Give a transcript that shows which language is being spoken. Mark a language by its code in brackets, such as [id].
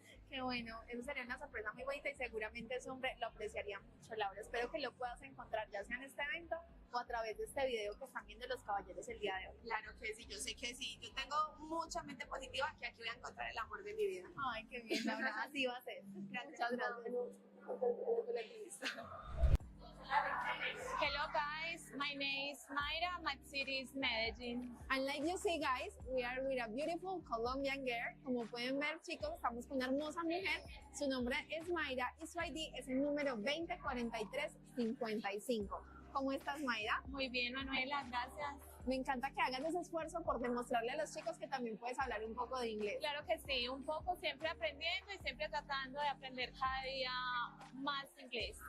[es] Qué bueno, eso sería una sorpresa muy bonita y seguramente ese hombre lo apreciaría mucho, Laura. Espero que lo puedas encontrar ya sea en este evento o a través de este video que están viendo los caballeros el día de hoy. Claro que sí, yo sé que sí. Yo tengo mucha mente positiva que aquí voy a encontrar el amor de mi vida. Ay, qué bien, Laura, así va a ser. Muchas gracias. [en] Hello guys, my name is Mayra, my city is Medellin. And like you see, guys, we are with a beautiful Colombian girl. [es] Como pueden ver, chicos, estamos con una hermosa mujer. Su nombre es Mayra y su ID es el número 204355. ¿Cómo estás, Mayra? Muy bien, Manuela, gracias. Me encanta que hagan ese esfuerzo por demostrarle a los chicos que también puedes hablar un poco de inglés. Claro que sí, un poco siempre aprendiendo y siempre tratando de aprender cada día más inglés.